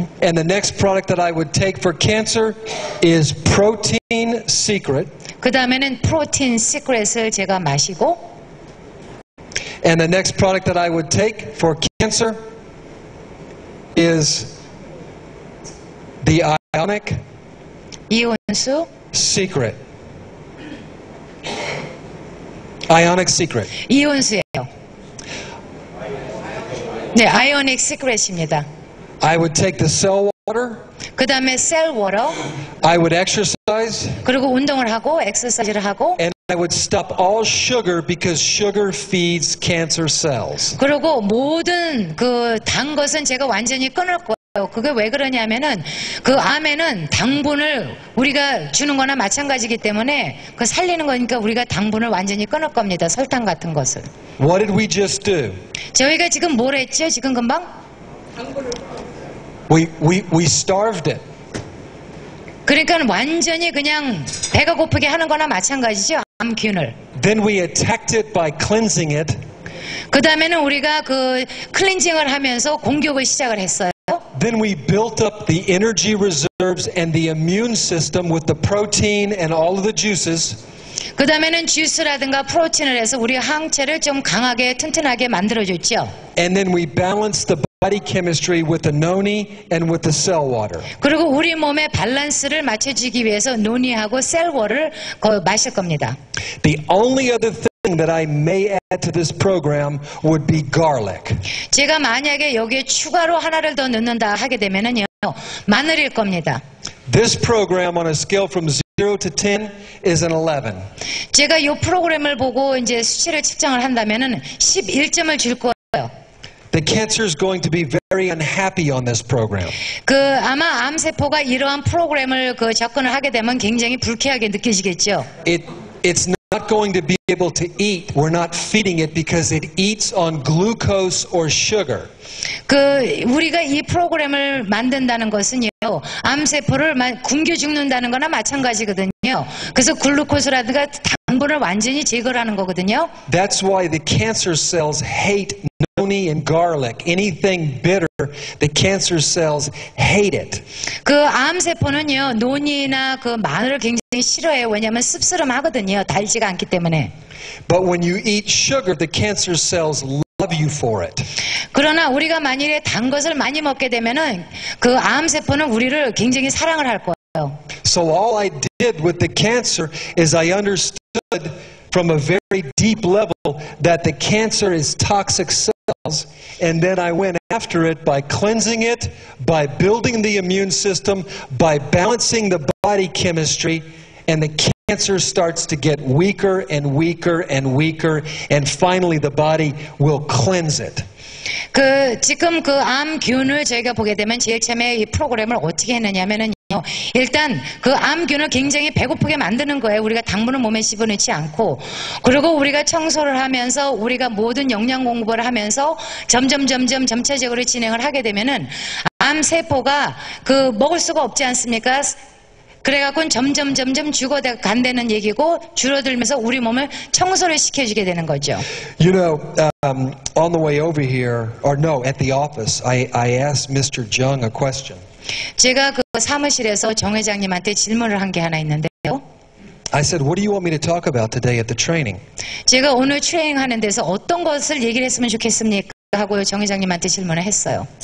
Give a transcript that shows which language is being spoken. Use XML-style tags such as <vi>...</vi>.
<en>And the next product that I would take for cancer is Protein Secret.</en> <ko>그 다음에는 프로틴 시크릿을 제가 마시고,</ko> <en>And the next product that I would take for cancer is the Ionic</en> <ko>이온수,</ko> <en>Secret. Ionic Secret.</en> <ko>이온수예요. 네, 아이오닉 시크릿입니다.</ko> <en>I would take the cell water.</en> <ko>그 다음에 셀 워터,</ko> <en>I would exercise.</en> <ko>그리고 운동을 하고 엑서사이즈를 하고,</ko> <en>And I would stop all sugar because sugar feeds cancer cells.</en> <ko>그리고 모든 그 단 것은 제가 완전히 끊을 거예요. 그게 왜 그러냐면은 그 암에는 당분을 우리가 주는 거나 마찬가지이기 때문에 그 살리는 거니까 우리가 당분을 완전히 끊을 겁니다. 설탕 같은 것을.</ko> <en>What did we just do?</en> <ko>저희가 지금 뭘 했죠? 지금 금방?</ko> <en>We starved it.</en> <ko>그러니까 완전히 그냥 배가 고프게 하는 거나 마찬가지죠. 암균을.</ko> <en>Then we attacked it by cleansing it.</en> <ko>그 다음에는 우리가 그 클렌징을 하면서 공격을 시작을 했어요.</ko> <en>Then we built up the energy reserves and the immune system with the protein and all of the juices.</en> <ko>그 다음에는 주스라든가 프로틴을 해서 우리 항체를 좀 강하게 튼튼하게 만들어줬죠.</ko> <en>And then we balanced the body chemistry with the noni and with the cell water.</en> <ko>그리고 우리 몸의 밸런스를 맞춰주기 위해서 논이하고 셀워를 마실 겁니다.</ko> <en>The only other thing that I may add to this program would be garlic.</en> <ko>제가 만약에 여기에 추가로 하나를 더 넣는다 하게 되면은요, 마늘일 겁니다.</ko> <en>This program on a scale from 0 to 10 is an 11.</en> <ko>제가 이 프로그램을 보고 이제 수치를 측정을 한다면은 11점을 줄 거예요.</ko> <en>The cancer is going to be very unhappy on this program.</en> <ko>그 아마 암세포가 이러한 프로그램을 그 접근을 하게 되면 굉장히 불쾌하게 느껴지겠죠.</ko> <en>It's not going to be able to eat. We're not feeding it because it eats on glucose or sugar.</en> <ko>우리가 이 프로그램을 만든다는 것은요, 암세포를 굶겨 죽는다는 거나 마찬가지거든요. 그래서 글루코스라든가 당분을 완전히 제거하는 거거든요.</ko> <en>That's why the cancer cells hate noni and garlic. Anything bitter, the cancer cells hate it.</en> <ko>암세포는요, 논이나 마늘을 굉장히 싫어해요. 왜냐하면 씁쓸함하거든요. 달지가 않기 때문에.</ko> <en>But when you eat sugar, the cancer cells love you for it.</en> <ko>그러나 우리가 만일에 단 것을 많이 먹게 되면은 암세포는 우리를 굉장히 사랑을 할 거예요.</ko> <en>So all I did with the cancer is I understood from a very deep level that the cancer is toxic cells, and then I went after it by cleansing it, by building the immune system, by balancing the body chemistry, and the cancer starts to get weaker and weaker and weaker, and finally the body will cleanse it.</en> <ko>지금 암균을 저희가 보게 되면 제일 처음에 이 프로그램을 어떻게 했느냐면은 일단 암균을 굉장히 배고프게 만드는 거예요. 우리가 당분을 몸에 집어넣지 않고, 그리고 우리가 청소를 하면서 우리가 모든 영양 공급을 하면서 점차적으로 진행을 하게 되면은 암세포가 먹을 수가 없지 않습니까? 그래갖고 점점 죽어간다는 얘기고, 줄어들면서 우리 몸을 청소를 시켜주게 되는 거죠.</ko> <en>You know, on the way over here, or no, at the office, I asked Mr. Jung a question.</en> <ko>제가 사무실에서 정 회장님한테 질문을 한 게 하나 있는데요.</ko> <en>I said, what do you want me to talk about today at the training?</en> <ko>제가 오늘 트레이닝하는 데서 어떤 것을 얘기를 했으면 좋겠습니까? 하고 정 회장님한테 질문을 했어요.</ko>